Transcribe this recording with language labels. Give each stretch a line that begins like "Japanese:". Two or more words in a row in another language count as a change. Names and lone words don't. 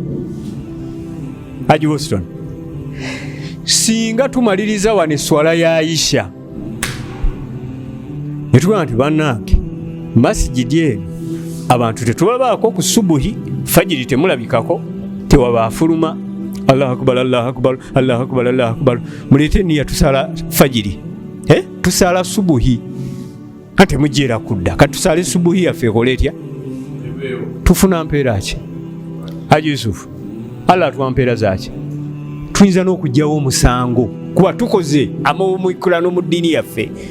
Ganda: Haji Boston, singa tumaliriza wano esswala ya Aisha ne tugamba nti bannange masigidi eno abantu tetubabaako ku subuhi, fajiri temulabikako, tewaba afuluma.
Arabic: Allahu akbar, Allahu akbar, Allahu akbar, Allahu akbar.
Ganda: Mulete niya tusala fajiri. Tusala subuhi. Ate mujjera kudda. Katusale subuhi yaffe ekole etya? Tufuna mpeera ki? Haji Yusuf, Allah tuwa mpeera zaki? Tuyinza n'okugyawo omusango kuba tukoze amawumwikulano mu ddiini yaffe.